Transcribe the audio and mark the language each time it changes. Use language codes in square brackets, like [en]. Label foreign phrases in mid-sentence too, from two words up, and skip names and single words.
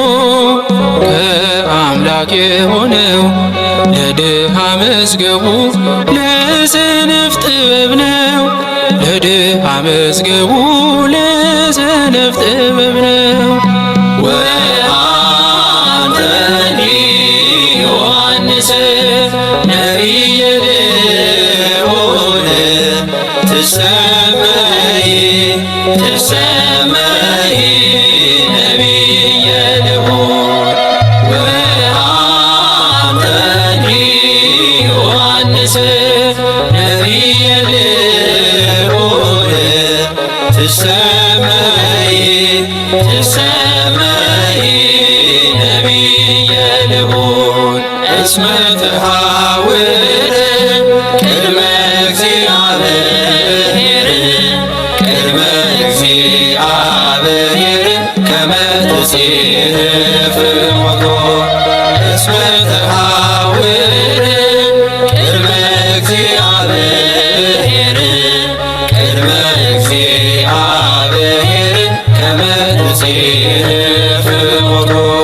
[am] ከአምላክ የሆነው ለድሃ መዝገቡ ለሰነፍ ጥበብ ነው። ለድሃ መዝገቡ ለሰነፍ ጥበብ ነው። [gez] ወአንተኒ ዮሐንስ ነቢየ ልዑል ትሰመይ ትሰመይ ነቢየ ልዑል ወአንተኒ ዮሐንስ ነቢየ ልዑል ትሰመይ ትሰመይ ነቢየ ልዑል እስመ ተሐውር ቅድመ እግዚአብሔር ቅድመ እግዚአብሔር ከመ ትጽሕፍ ሞቶ እስመ ተሐውር ቅድመ እግዚአብሔር ቅድመ እግዚአብሔር ከመ ትጽሕፍ ሞቶ